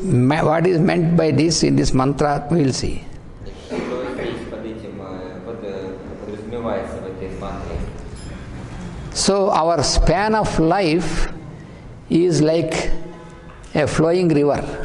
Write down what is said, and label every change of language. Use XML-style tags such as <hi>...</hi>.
<en>What is meant by this in this mantra? We will see.</en> <ru>Что здесь под этим подразумевается в этой мантре?</ru> <en>So our span of life is like a flowing river.</en>